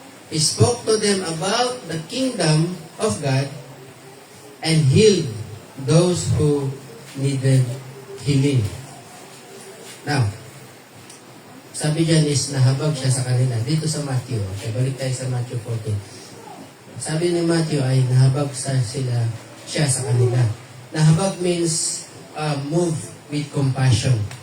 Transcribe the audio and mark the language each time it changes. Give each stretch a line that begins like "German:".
English: He spoke to them about the kingdom of God and healed those who needed healing.
Filipino: Now, sabi dyan is nahabag siya sa kanila. Dito sa Matthew. Okay, balik tayo sa Matthew 14. Sabi ni Matthew ay nahabag siya sa kanila.
English: Nahabag means move with compassion.